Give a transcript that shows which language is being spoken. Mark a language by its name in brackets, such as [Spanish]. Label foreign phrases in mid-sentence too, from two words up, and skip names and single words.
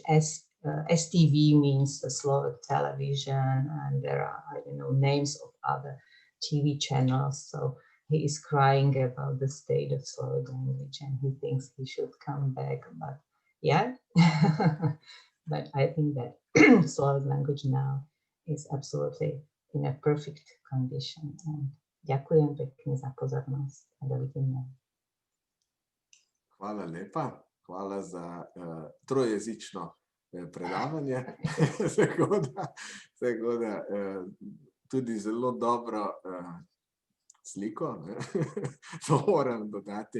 [English] STV means the Slovak television, and there are, I don't know, names of other TV channels. So he is crying about the state of Slovak language, and he thinks he should come back. But yeah, but I think that Slovak language now is absolutely in a perfect condition. [Slovak] And ďakujem pekne za pozornosť a dovidenia. [Slovenian] Hvala lepa, hvala za trojezično predavanje. Tako da tudi zelo dobro sliko, to moram dodati.